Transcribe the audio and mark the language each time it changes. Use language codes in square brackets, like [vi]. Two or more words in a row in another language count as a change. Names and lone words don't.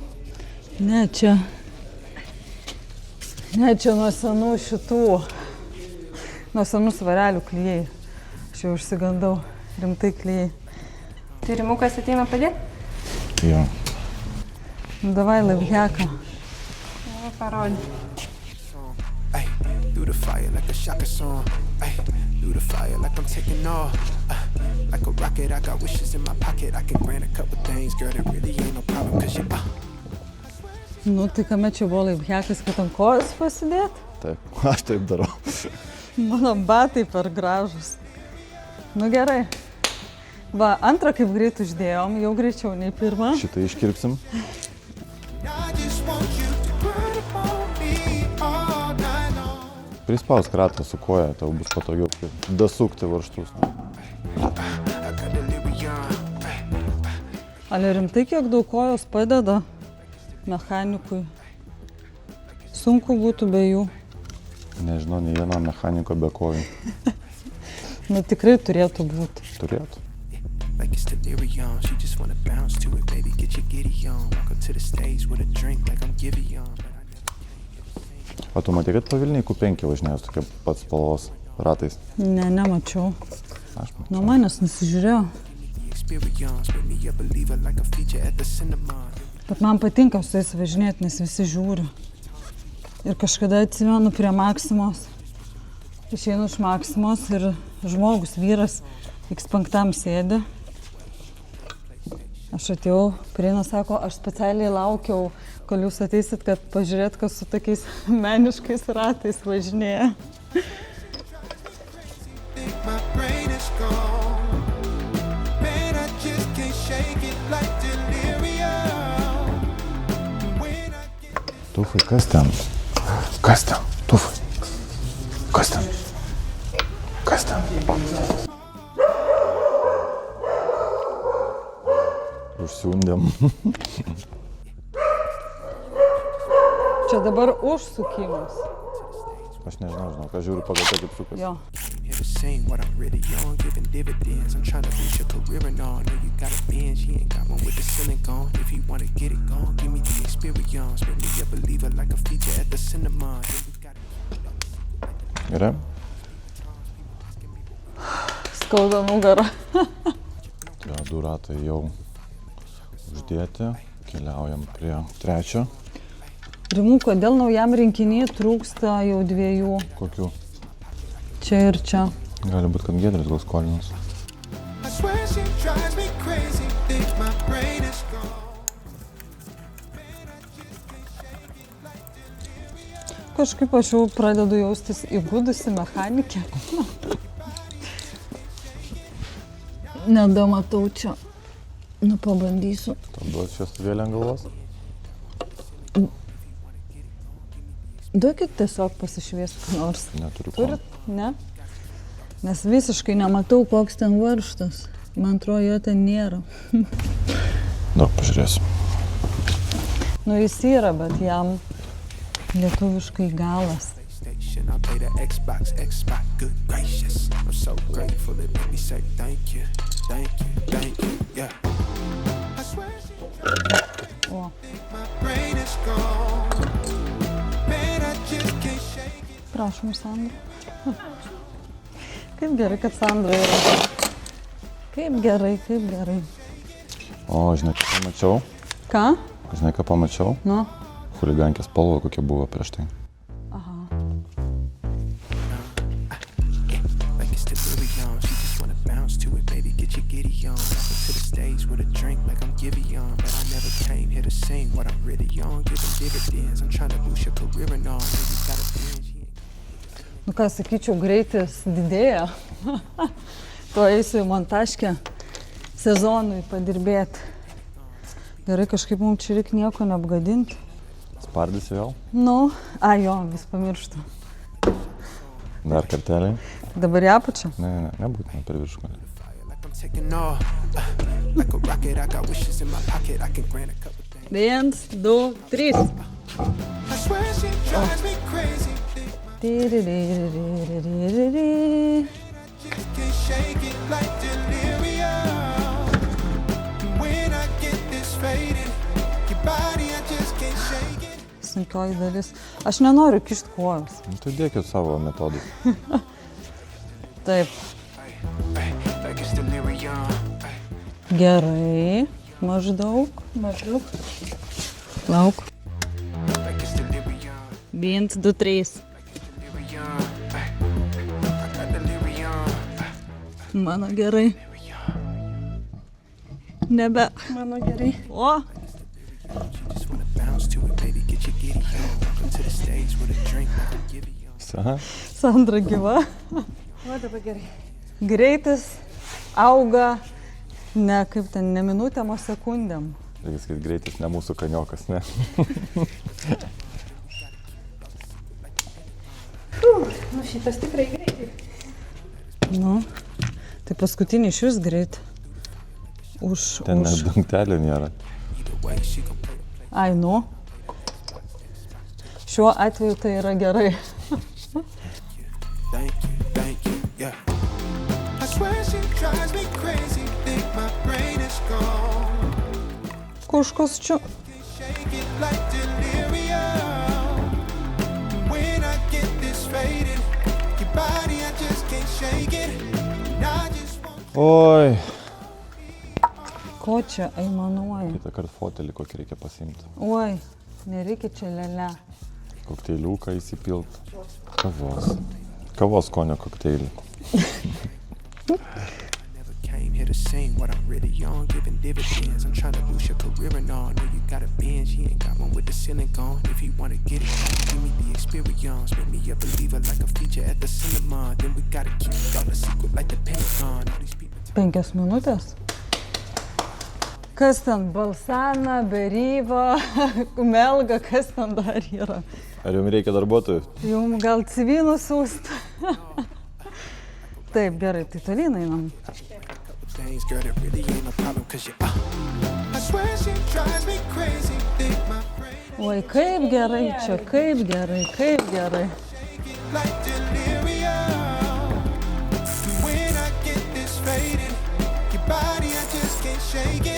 [lt] Ne, čia nuo senų šitų, nuo senų svarelių klijai. Aš jau užsigandau, rimtai klijai. Tai Rimukas ateina padėti? Jo. Nu, davai laivheką. Parodį. Ay, [en] through the fire like a Shaka song. Ay, through the fire like I'm taking off. Like a rocket, I got wishes in my pocket. I can grant a couple things, girl, there really ain't no problem, cause you [lt] Nu, tai kame čia buvo laivhekas, kad ant kojos pasidėt? Taip, aš taip darau. Mano batai per gražus. Nu, gerai. Va, antrą kaip greit uždėjom, jau greičiau nei pirmą. Šitą iškirpsim. [en] I just want you to grind for me all night long. [lt] Prispaus kratą su koja, tau bus patogiau dasukti varžtus. [en] I got delirium. [lt] Ale rimtai, kiek daug kojos padeda mechanikui. Sunku būtų be jų. Nežinau, nei vieno mechaniko be kojų. Nu, tikrai turėtų būti. Turėtų. [en] Like it's delirium. She just wanna bounce to it, baby, get your giddy on. Walk up to the stage with a drink like I'm Givy on. [lt] O tu matai, kad pavilniai Q5 važinėjus tokia pats spalvos ratais? Ne, nemačiau. Aš mačiau. Nuo manęs nusižiūrėjau. [en] Experience with me, a believer like a feature at the cinema. [lt] Bet man patinka su jais važinėti, nes visi žiūri. Ir kažkada atsimenu prie Maksimos. Išeinu iš Maksimos ir žmogus, vyras, X5 sėdi. Aš atėjau, Prieina sako, aš specialiai laukiau, kol jūs ateisit, kad pažiūrėt, kas su tokiais meniškais ratais važinėja. [en] My brain is gone. Man, I just can't shake it like delirium. When I get [lt] Tufai, kas ten? Kas ten? Tufai. Kas ten? Kas ten? Užsiundėm. Čia dabar užsukimas. Aš nežinau, aš žiūriu pagal tai, kaip sukas. Jo. [en] here to sing what I'm really on, giving dividends. I'm trying to reach a career and all. Know you got a binge, he ain't got one with the ceiling gone. If you wanna get it gone, give me the experience. Make me a believer like a feature at the cinema. [lt] Gerai? Skauda nugarą. Tie du ratai jau uždėti. Keliaujam prie trečio. Rimų, kodėl naujam rinkiny trūksta jau 2? Kokių? Čia ir čia. Gali būt, kad Giedrius gal skolinas. [en] I swear she drives me crazy, thinks my brain is gone. [lt] Kažkaip aš jau pradedu jaustis įgudusi mechanikė. Nedamatau čia. Nu, pabandysiu. Tau duos čia stovėlę ant galvos? Duokit tiesiog pasišviesti, ką nors. Neturiu ko. Turit? Ne? Nes visiškai nematau, koks ten varžtas. Man atrodo, jo ten nėra. Daug pažiūrėsiu. Nu, jis yra, bet jam lietuviškai galas. [en] Station, I play the Xbox, good gracious. I'm so grateful it made me say thank you, yeah. I swear she [lt] O, [en] my brain is gone. Man, I just can't shake it. [lt] prašom, Sandra. Kaip gerai, kad Sandra yra. Kaip gerai, kaip gerai. O, žinai, ką pamačiau? Ką? Žinai, ką pamačiau? Nu. Chuligankės spalva, kokia buvo prieš tai. Aha. [en] Like it's delirium, she just wanna bounce to it, baby, get your giddy on. Welcome to the stage with a drink like I'm Giveon, but I never came here to sing what I'm really on, giving dividends. I'm trying to boost your career and all, know you got a binge. [lt] Nu ką, sakyčiau, greitis didėja. To eisiu į montažkę sezonui padirbėti. Gerai, kažkaip mums čia reikia nieko neapgadinti. Spardysi vėl? Nu, jo, vis pamirštu. Dar kartelį? Dabar į apačią? Ne, nebūtina per viršų. [en] Like I'm taking off, like a rocket, I got wishes in my pocket, I can grant a couple things. 1, 2, 3. I swear she drives me crazy, just can't shake it like delirium. When I get this faded, your body, I just can't shake it. [lt] Sunkioji dalis. Aš nenoriu kišti kojos. Nu, tai dėkit savo metodus. Taip. [en] Like it's delirium. [lt] Gerai. Maždaug. Lauk. [en] Like it's delirium. 1, 2, 3. Delirium. I got delirium. [lt] Mano gerai. Nebe. Mano gerai. O. [en] Just wanna bounce to it, baby, get your giddy on. Welcome to the stage with a drink like I'm Giveon. [lt] Aha. Sandra gyva. O, dabar gerai. Greitis auga ne kaip ten, ne minutėm, o sekundėm. Reikia sakyti, greitis ne mūsų kaniokas, ne? Nu, šitas tikrai greitai. Nu, tai paskutinį iš vis greit. Ten net dangtelio nėra. [en] Either way, she gon' play. [lt] Ai, nu. Šiuo atveju tai yra gerai. [en] Thank you, yeah. I swear she drives me crazy, think my brain is gone. [lt] Kažkas čia. [en] Shake it like delirium. When I get this faded, your body, I just can't shake it. And I just want [lt] Oi. Ko čia aimanuoji? Kitą kartą fotelį kokį reikia pasiimti. Oi, nereikia čia lele. Kokteiliuką įsipilt. Kavos. Kavos skonio kokteilį. [en] never came here to sing what I'm really on, giving dividends. I'm trying to boost your career and all. Know you got a binge, he ain't got one with the ceiling gone. If he wanna get it, give me the experience. Make me a believer like a feature at the cinema. Then we gotta keep all the secret like the Pentagon. All these people [lt] 5 minutės. Kas ten balsana, beryva, melga, kas ten dar yra? Ar jums reikia darbuotojų? Jums gal CV nusiųsti? Taip, gerai, tai tolyn einam. [en] things, girl, that really ain't no problem, cause you I swear she drives me crazy, think my brain [lt] Oi, kaip gerai čia, kaip gerai, kaip gerai. [en] like delirium. When I get this faded, your body, I just can't shake it.